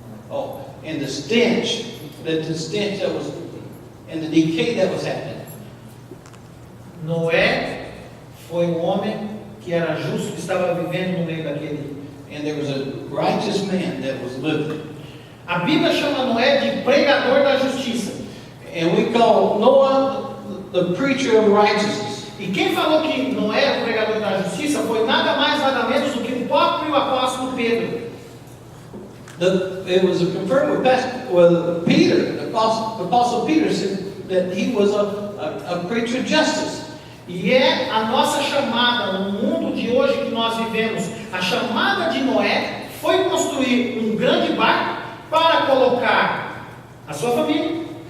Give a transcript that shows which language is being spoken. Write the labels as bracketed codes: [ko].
[en] Oh, and the stench that was, and the decay that was happening. [pt] Noé foi um homem que era justo, que estava vivendo no meio daquele. [en] And there was a righteous man that was living. [pt] A Bíblia chama Noé de pregador da justiça. [en] And we call Noah the preacher of righteousness. [pt] E quem falou que Noé era o pregador da justiça foi nada mais, nada menos do que o próprio apóstolo Pedro. [en] It was confirmed with Peter, the apostle Peter said that he was a preacher of justice. [pt] E é a nossa chamada no mundo de hoje que nós vivemos. A chamada de Noé foi construir um grande barco para colocar a sua família.